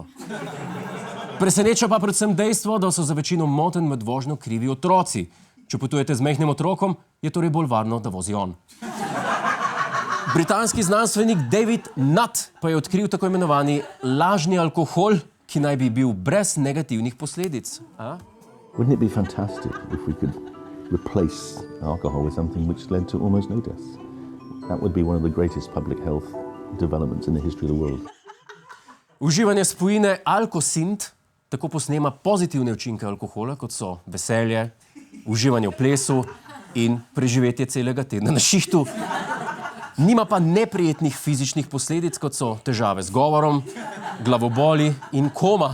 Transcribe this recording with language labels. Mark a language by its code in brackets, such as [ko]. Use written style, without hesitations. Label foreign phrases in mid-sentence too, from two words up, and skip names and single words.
[sl] Preseneča pa predvsem dejstvo, da so za večino motenj med vožnjo krivi otroci. Če potujete z majhnim otrokom, je torej bolj varno, da vozi on. Britanski znanstvenik David Nutt pa je odkril tako imenovani lažni alkohol, ki naj bi bil brez negativnih posledic. [en] Wouldn't it be fantastic if we could replace alcohol with something which led to almost no deaths? That would be one of the greatest public health developments in the history of the world. [sl] Uživanje spojine Alkosint tako posnema pozitivne učinke alkohola, kot so veselje, uživanje v plesu in preživetje celega tedna na šihtu. Nima pa neprijetnih fizičnih posledic, kot so težave z govorom, glavoboli in koma.